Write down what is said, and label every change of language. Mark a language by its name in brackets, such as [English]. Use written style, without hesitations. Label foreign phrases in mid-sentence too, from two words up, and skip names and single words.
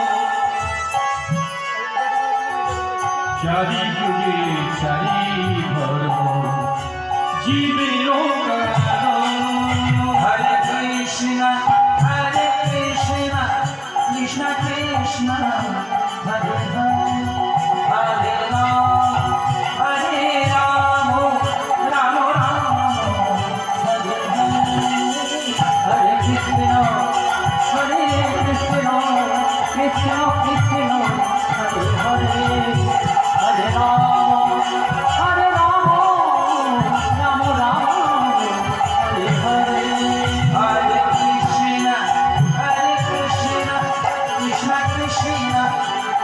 [Bangla] চারি যুগে চারি ধর্ম জীবের [Sanskrit] হরে কৃষ্ণ কৃষ্ণ কৃষ্ণ হরে হরে হরে রাম হরে রাম রাম রাম হরে হরে হরে কৃষ্ণ কৃষ্ণ কৃষ্ণ হরে হরে हरे राम राम राम हरे हरे हरे कृष्ण कृष्ण कृष्ण,